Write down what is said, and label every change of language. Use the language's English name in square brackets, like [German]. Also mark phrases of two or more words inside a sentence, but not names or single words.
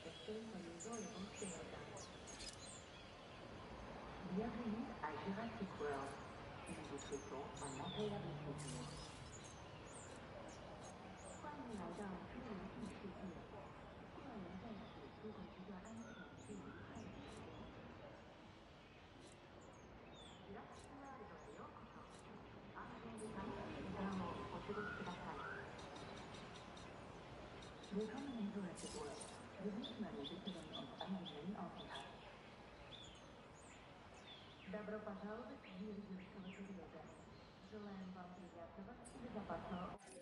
[French] Bienvenue à Jurassic World. Nous vous souhaitons un agréable séjour. [Chinese] 欢迎来到侏罗纪世界。希望您在此度过一段安全并愉快的时光。 [Japanese] ジュラシックワールドへようこそ。安全で楽しい時間をお過ごしください。 [German] Willkommen in Jurassic World. Wir wünschen eine sicheren und angenehmen Aufenthalt. [Russian] Добро пожаловать в мир юрского периода. Желаем вам приятного и безопасного.